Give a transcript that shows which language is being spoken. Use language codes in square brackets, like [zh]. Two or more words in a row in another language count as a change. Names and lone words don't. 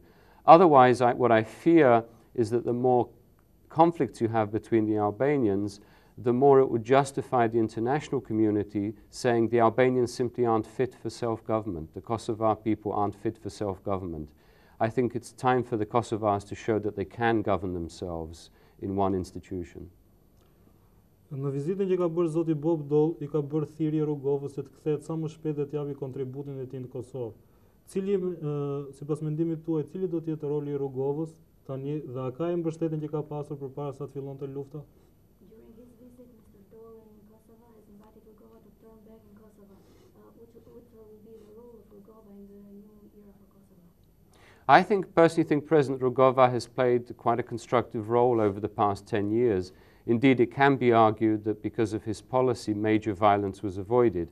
[en] Otherwise, what I fear is that the more conflicts you have between the Albanians, the more it would justify the international community saying the Albanians simply aren't fit for self-government. The Kosovar people aren't fit for self-government. I think it's time for the Kosovars to show that they can govern themselves in one institution. [sq] Në vizitën që ka bërë zoti Bob Dole, i ka bërë thirrje Rrugovës se të kthehet sa më shpejt dhe të japi kontributin e tij në Kosovë. Cili, sipas mendimit tuaj, cili do të jetë roli i Rrugovës tani dhe a ka mbështetjen që ka pasur përpara sa të fillonte lufta? [en] During his visit, Mr. Dole in Kosovo has invited Rugova to turn back in Kosovo. What will be the role of Rugova in the new era for Kosovo? I personally think President Rugova has played quite a constructive role over the past 10 years. Indeed, it can be argued that because of his policy, major violence was avoided.